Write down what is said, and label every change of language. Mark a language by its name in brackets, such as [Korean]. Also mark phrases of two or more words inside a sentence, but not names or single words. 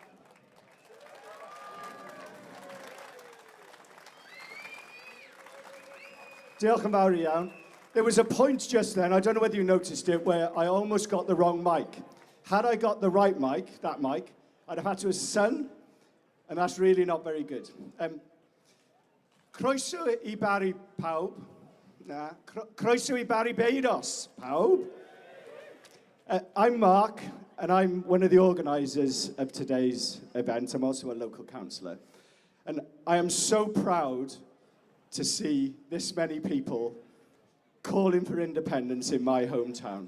[Welsh] Diolch yn fawr iawn. [English] There was a point just then, I don't know whether you noticed it, where I almost got the wrong mic. Had I got the right mic, that mic, I'd have had to have sung, and that's really not very good. [Welsh] Croeso I BARRI pawb. Croeso I BARRI beidos, pawb. [English] I'm Mark, and I'm one of the organisers of today's event. I'm also a local councillor. And I am so proud to see this many people calling for independence in my hometown.